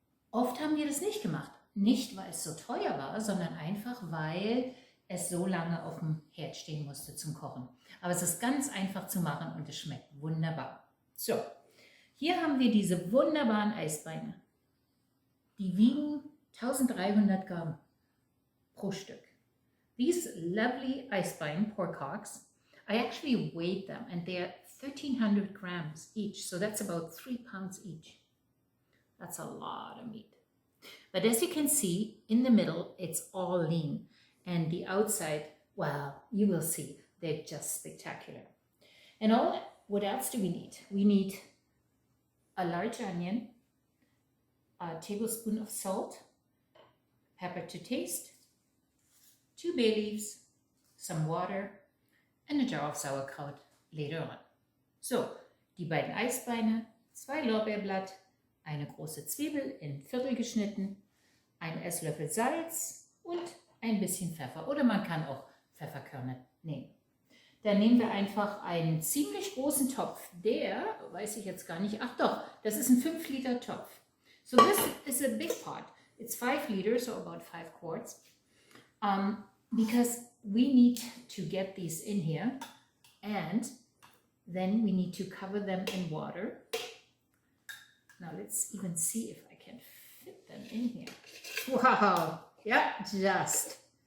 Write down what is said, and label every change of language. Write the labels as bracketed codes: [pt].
[de] Oft haben wir das nicht gemacht. Nicht, weil es so teuer war, sondern einfach, weil es so lange auf dem Herd stehen musste zum Kochen. Aber es ist ganz einfach zu machen und es schmeckt wunderbar. So, hier haben wir diese wunderbaren Eisbeine. Die wiegen 1300 Gramm pro Stück. [en] These lovely Eisbein porkhocks, I actually weighed them and they're 1300 grams each, so that's about 3 pounds each. That's a lot of meat. But as you can see, in the middle, it's all lean. And the outside, well, you will see, they're just spectacular. And what else do we need? We need a large onion, a tablespoon of salt, pepper to taste, 2 bay leaves, some water, and a jar of Sauerkraut later on. [de] So, die beiden Eisbeine, 2 Lorbeerblatt, eine große Zwiebel in Viertel geschnitten, ein Esslöffel Salz und ein bisschen Pfeffer. Oder man kann auch Pfefferkörner nehmen. Dann nehmen wir einfach einen ziemlich großen Topf. Der, weiß ich jetzt gar nicht, ach doch, das ist ein 5 Liter Topf. [en] So this is a big pot. It's 5 liters, so about 5 quarts. Because we need to get these in here. And then we need to cover them in water. Now let's even see if I can fit them in here. Wow, yeah, just.